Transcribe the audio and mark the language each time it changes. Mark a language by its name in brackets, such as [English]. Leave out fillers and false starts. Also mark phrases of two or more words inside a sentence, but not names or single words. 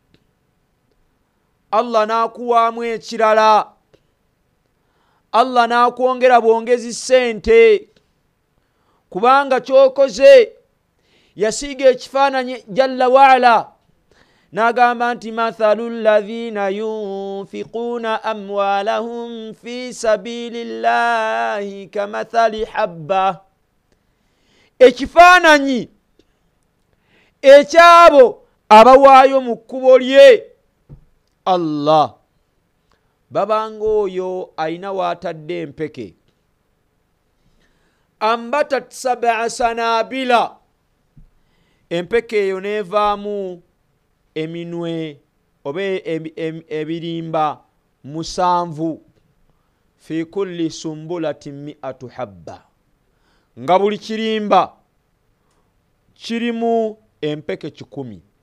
[Ganda] Allah nakuwaamu ekirala, Allah nakwongera bwongezi ssente, kubanga kyokoze yasiiga ekifaananyi [Arabic] جل وعلا [Ganda] n'agamba nti [Arabic] مثل الذين ينفقون أموالهم في سبيل الله كمثل حبة, [Ganda] ekifaananyi ekyabo abawaayo mu kkubo lye Allah babanga oyo ayina waatadde empeke [Arabic] أنبتت سبع سنابل, [Ganda] empeke eyo neevaamu eminwe oba ebirimba 7 [Arabic] في كل سنبلة 100 حبة, [Ganda] nga buli kirimba kirimu empeke 100.